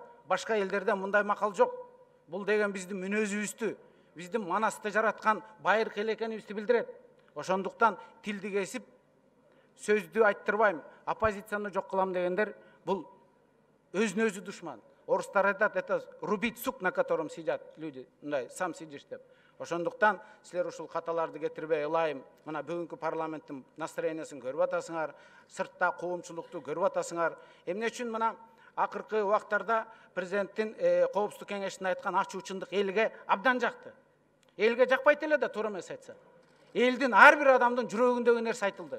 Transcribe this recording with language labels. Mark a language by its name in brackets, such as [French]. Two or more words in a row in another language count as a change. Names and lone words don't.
[Kyrgyz] Башка элдерде мындай макал жок. Бул деген биздин мүнөзүбүздү, биздин манасты жараткан байыркы эле экенибизди билдирет. Ошондуктан тилди кесип, сөздү айттырбайм, оппозицияны жок кылам дегендер бул өзүнө өзү душман. орыстар айтат, [Russian] это рубить сук, на котором сидят люди, мындай, сам сидишь деп. [Kyrgyz] Ошондуктан силер ушул каталарды кетирбей ылайым, мына бүгүнкү парламенттин настроениясын көрүп атасыңар, сыртта коомчулукту көрүп атасыңар. Эмне үчүн мына акыркы убактарда президенттин коопсуздук кеңешинде айткан ачуу чындык элге абдан жакты. Элге жакпайт эле да, туура эмес айтса. Элдин ар бир адамдын жүрөгүндөгү нерсе айтылды.